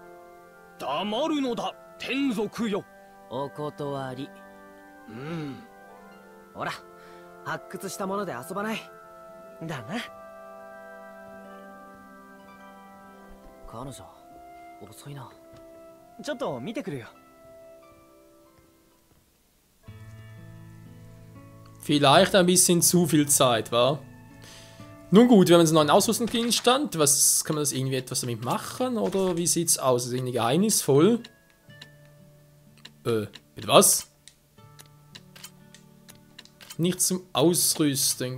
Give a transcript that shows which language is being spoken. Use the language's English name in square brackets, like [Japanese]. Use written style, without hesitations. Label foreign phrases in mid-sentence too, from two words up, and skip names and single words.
[Japanese] 黙るのだ、天族よ。お断り。ほら、発掘したもので遊ばない。だな。彼女、遅いな。ちょっと見てくるよ。 [German] Vielleicht ein bisschen zu viel Zeit, wa? Nun gut, wir haben jetzt einen neuen Ausrüstungsgegenstand. Was, kann man das irgendwie etwas damit machen? Oder wie sieht's aus? Ist irgendwie geheimnisvoll? Mit was? Nicht zum Ausrüsten.